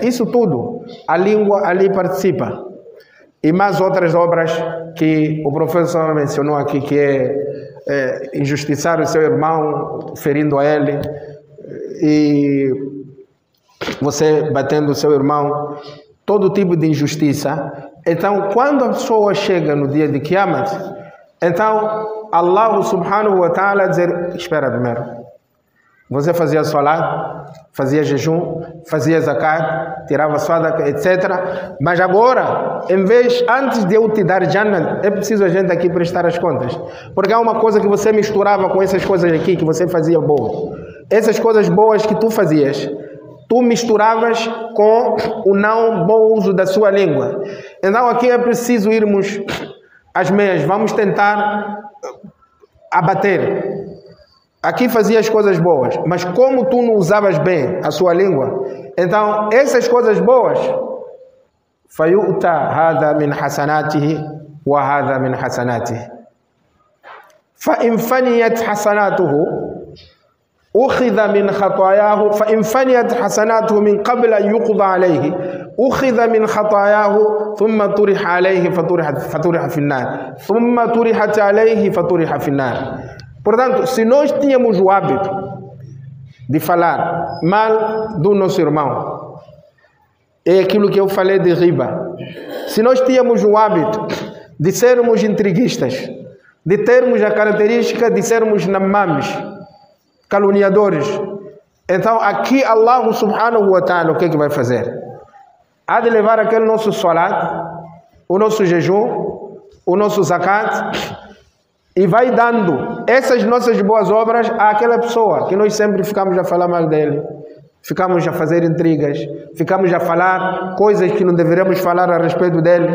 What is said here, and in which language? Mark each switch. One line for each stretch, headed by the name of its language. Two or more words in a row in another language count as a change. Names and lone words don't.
Portuguese: Isso tudo, a língua ali participa. E mais outras obras que o professor mencionou aqui, que é injustiçar o seu irmão, ferindo a ele, e você batendo o seu irmão, todo tipo de injustiça. Então, quando a pessoa chega no dia de Qiyamah, então Allah
Arabic: سبحانه وتعالى
Portuguese: dizer: espera primeiro, você fazia salat, fazia jejum, fazia zakat, tirava sadaqa, etc. Mas agora, antes de eu te dar Jannah, é preciso a gente aqui prestar as contas. Porque há uma coisa que você misturava com essas coisas aqui que você fazia boa. Essas coisas boas que tu fazias, tu misturavas com o não bom uso da sua língua. Então aqui é preciso irmos às meias. Vamos tentar abater. Aqui fazia as coisas boas, mas como tu não usavas bem a sua língua, então essas coisas boas,
Arabic: فيعطى هذا من حسناته وهذا من حسناته. فإن فنيت حسناته أخذ من خطاياه فإن فنيت حسناته من قبل أن يقضى عليه أخذ من خطاياه ثم طرح عليه فطرح في النار ثم طرحت عليه فطرح في النار.
Portuguese: Portanto, se nós tínhamos o hábito de falar mal do nosso irmão, é aquilo que eu falei de riba. Se nós tínhamos o hábito de sermos intriguistas, de termos a característica de sermos namames, caluniadores, então aqui Allah
Arabic: سبحانه وتعالى
Portuguese: o que é que vai fazer? Há de levar aquele nosso salat, o nosso jejum, o nosso zakat, e vai dando essas nossas boas obras àquela pessoa que nós sempre ficamos a falar mal dele, ficamos a fazer intrigas, ficamos a falar coisas que não deveríamos falar a respeito dele.